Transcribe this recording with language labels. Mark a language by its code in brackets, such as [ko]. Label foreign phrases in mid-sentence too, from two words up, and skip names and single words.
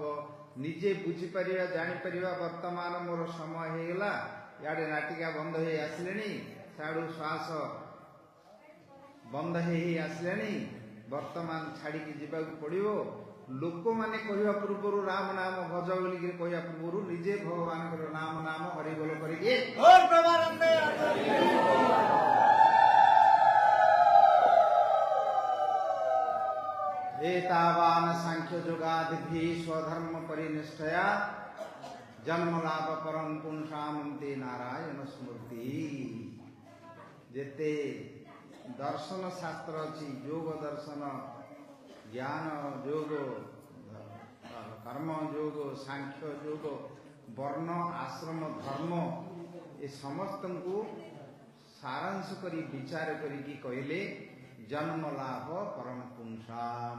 [or] ନିଜେ ବୁଝିପାରିବା, ଜାଣିପାରିବା ବର୍ତ୍ତମାନ ମୋର ସମୟ ହେଇଗଲା, ଇଆଡ଼େ ନାଟିକା ବନ୍ଦ ହେଇ ଆସିଲେଣି, ସିଆଡ଼ୁ ଶ୍ୱାସ ବନ୍ଦ ହେଇ ଆସିଲାଣି, ବର୍ତ୍ତମାନ ଛାଡ଼ିକି ଯିବାକୁ ପଡ଼ିବ। ଲୋକମାନେ କହିବା ପୂର୍ବରୁ ରାମ ନାମ ଭଜ ବୋଲିକି କହିବା ପୂର୍ବରୁ ନିଜେ ଭଗବାନଙ୍କର ନାମ ହରିବୋଲ କରିକି [sa] एतावान सांख्य जोगादिभि स्वधर्म परिनिष्ठया जन्म लाभ परम पुंसामते नारायण स्मृति। [or] ଜେତେ ଦର୍ଶନ ଶାସ୍ତ୍ର ଅଛି, ଯୋଗ ଦର୍ଶନ, ଜ୍ଞାନ ଯୋଗ, କର୍ମ ଯୋଗ, ସାଂଖ୍ୟ ଯୋଗ, ବର୍ଣ୍ଣ ଆଶ୍ରମ ଧର୍ମ, ଏ ସମସ୍ତ କୁ ସାରାଂଶ କରି ବିଚାର କରି କହିଲେ [sa] जन्म लाभ परम पुंसाम।